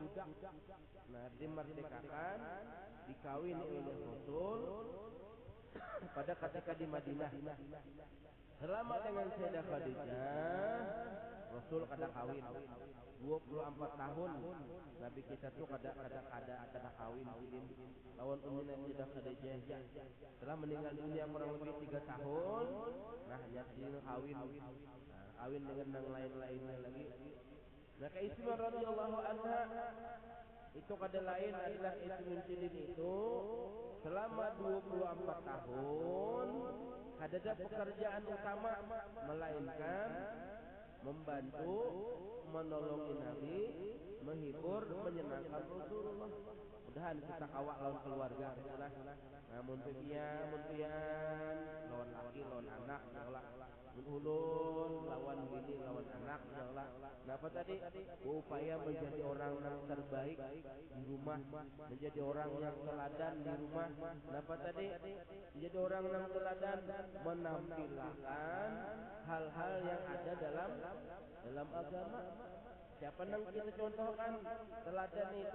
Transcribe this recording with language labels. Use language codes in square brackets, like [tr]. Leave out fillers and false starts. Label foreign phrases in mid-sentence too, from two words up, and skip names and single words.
[id] Nah, dimerdekakan, dikawin oleh Rasul pada ketika di Madinah. [bjn] Selama dengan Sayyidah Khadijah, Rasul kada kawin 24 tahun. Nabi kita tuh kada kawin lawan Ummi Sayyidah Khadijah. [id] Setelah meninggal dunia kurang lebih 3 tahun, nah jadi kawin. Kawin dengan yang lain-lainnya lagi. Nah, Ismah [ar] رضي الله عنها [id] itu kada lain adalah Ismah itu selama 24 tahun ada pekerjaan utama melainkan membantu menolongi Nabi, menghibur, menyenangkan Rasulullah. [bjn] Mudahan kita kawak lawan keluarga itulah. Namun pian lawan laki lawan anak insyaallah. Ulun lawan bini lawan anak insyaallah. Napa tadi? [id] Upaya menjadi orang yang terbaik di rumah, menjadi orang yang teladan di rumah. [bjn] Napa tadi? [id] Menjadi orang yang teladan menampilkan hal-hal yang ada dalam agama. Siapa yang kita contohkan teladan itu?